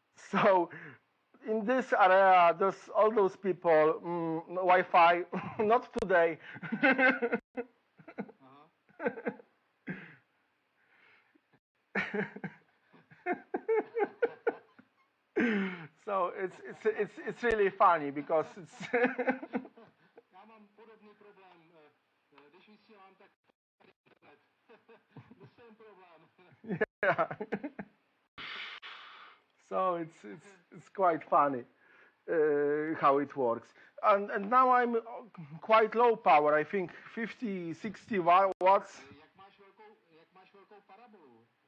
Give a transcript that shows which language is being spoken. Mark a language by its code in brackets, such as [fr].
[en] So in this area, there's all those people, Wi-Fi, not today. So it's really funny because it's. [cs] Já mám podobný problém, když vysílám, tak internet. [en] The same problem. Yeah. So it's quite funny how it works. And now I'm quite low power. I think 50, 60 watts. [cs] Jak máš velkou parabolu?